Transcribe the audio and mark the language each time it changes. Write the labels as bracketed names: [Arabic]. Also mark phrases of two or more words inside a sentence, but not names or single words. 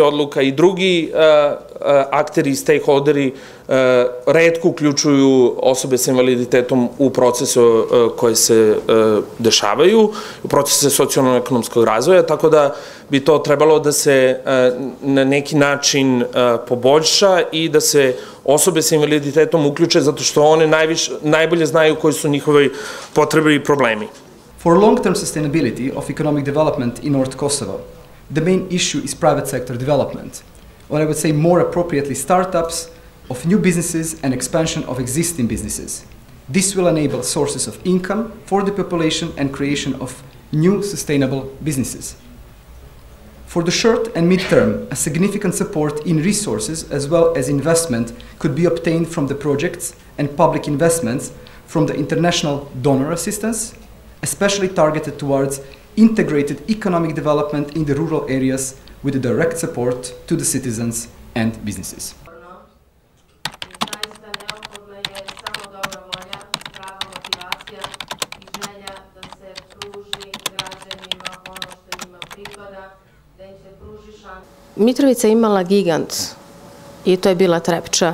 [Serbian] odluka i drugi akteri i stakeholderi retko uključuju osobe sa invaliditetom u procese koje se dešavaju, u procese socijalno-ekonomskog razvoja, tako da bi to trebalo da se na neki način poboljša i da se osobe sa invaliditetom uključe zato što one najbolje znaju koji su njihove potrebe i problemi. [English] For long-term sustainability of economic development in North Kosovo, the main issue is private sector development, or I would say more appropriately startups of new businesses and expansion of existing businesses. This will enable sources of income for the population and creation of new sustainable businesses. For the short and mid-term, a significant support in resources as well as investment could be obtained from the projects and public investments from the international donor assistance, especially targeted towards integrated economic development in the rural areas with direct support to the citizens and businesses. [Serbian] Mitrovica je imala gigant i to je bila Trepča.